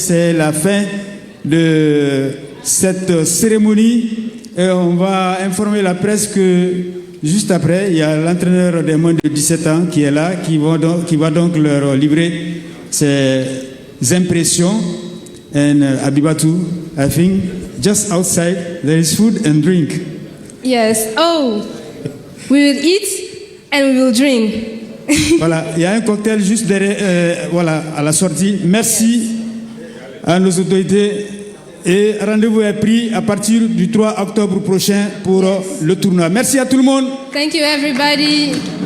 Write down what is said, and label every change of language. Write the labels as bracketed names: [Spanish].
[French] C'est la fin de cette cérémonie et on va informer la presse que juste après, il y a l'entraîneur des moins de 17 ans qui est là, qui va donc leur livrer ses impressions. [English] And Abibatu, I think just outside there is food and drink. Yes. Oh, we will eat and we will drink. [French] Voilà, il y a un cocktail juste derrière, à la sortie. Merci à nos autorités et rendez-vous est pris à partir du 3 octobre prochain pour le tournoi. Merci à tout le monde. [English] Thank you, everybody.